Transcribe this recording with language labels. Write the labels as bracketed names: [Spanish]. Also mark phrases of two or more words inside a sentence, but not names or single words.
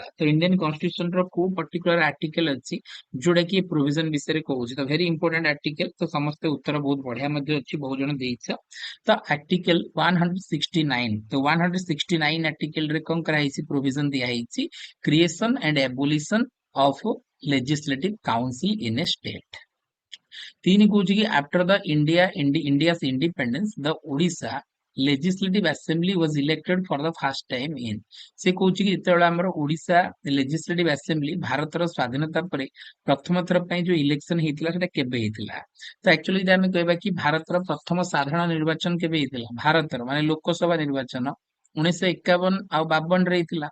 [Odia] ତ ଇଣ୍ଡିଆନ କନଷ୍ଟିଟ୍ୟୁସନ ର କୋଉ [English] particular article [Odia] ଅଛି ଯୋଉଟା କି ପ୍ରୋଭିଜନ ବିଷୟରେ କହୁଛି? [English] ତ very important article. [Odia] ତ ସମସ୍ତେ ଉତ୍ତର ବହୁତ ବଢିଆ ମଧ୍ୟ ଅଛି, ବହୁତ ଜଣ ଦେଇଛ। ତ ଆର୍ଟିକଲ 169, ତ 169 ଆର୍ଟିକଲ ରେ କଣ କରାହେଇଛି? [English] ପ୍ରୋଭିଜନ ଦିଆହେଇଛି creation and abolition of legislative council in a state। 3 [Odia] କହୁଛି କି [English] after the India's independence the Odisha legislative assembly was elected for the first time in। [Odia] ସେ କହୁଛି କି ଯେତେବେଳେ ଆମର ଓଡିଶା [English] legislative assembly [Odia] ଭାରତର ସ୍ୱାଧୀନତା ପରେ ପ୍ରଥମ ଥର ପାଇଁ ଯୋଉ ଇଲେକ୍ସନ ହେଇଥିଲା ସେଟା କେବେ ହେଇଥିଲା? ତ ଆକ୍ଚୁଆଲି ଯଦି ଆମେ କହିବା କି ଭାରତର ପ୍ରଥମ ସାଧାରଣ ନିର୍ବାଚନ କେବେ ହେଇଥିଲା, ଭାରତର ମାନେ ଲୋକସଭା ନିର୍ବାଚନ 1951 ଆଉ 52 ରେ ହେଇଥିଲା।